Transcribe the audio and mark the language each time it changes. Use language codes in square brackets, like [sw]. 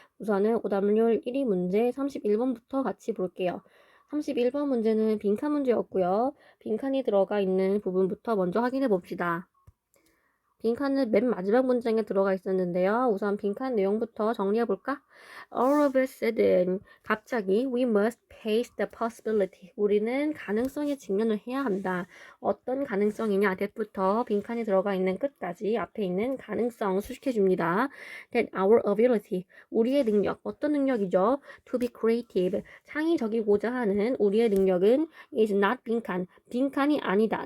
[ko] 우선은 오답률 1위 문제 31번부터 같이 볼게요. 31번 문제는 빈칸 문제였고요. 빈칸이 들어가 있는 부분부터 먼저 확인해 봅시다. 빈칸은 맨 마지막 문장에 들어가 있었는데요. 우선 빈칸 내용부터 정리해볼까? [en] All of a sudden, [ko] 갑자기 [en] we must face the possibility. [ko] 우리는 가능성에 직면을 해야 한다. 어떤 가능성이냐? that부터 빈칸이 들어가 있는 끝까지 앞에 있는 가능성 수식해줍니다. [en] That our ability, [ko] 우리의 능력, 어떤 능력이죠? [en] To be creative, [ko] 창의적이고자 하는 우리의 능력은 is not 빈칸, 빈칸이 아니다.